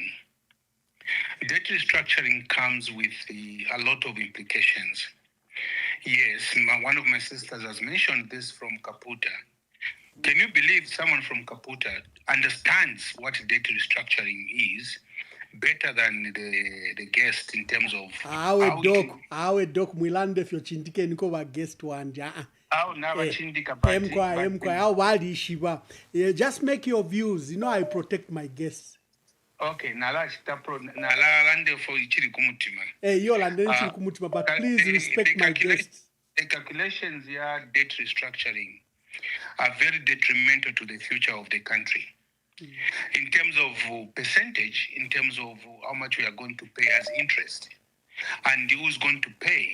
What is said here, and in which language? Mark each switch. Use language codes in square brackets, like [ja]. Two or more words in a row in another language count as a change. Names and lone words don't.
[en] Debt restructuring comes with a lot of implications. Yes, one of my sisters has mentioned this from Kaputa. Can you believe someone from Kaputa understands what debt restructuring is better than the guest in terms of [bem] awe doc mwilande fyo chindike niko wa guest wanja emkwa wali shiba. [en] Just make your views. You know I protect my guests. [bem] Okay, nala lande for ichiri kumutima. Yo lande ichiri kumutima, [en] but please respect my guests. The calculations here, debt restructuring, are very detrimental to the future of the country. In terms of percentage, in terms of how much we are going to pay as interest, and who's going to pay.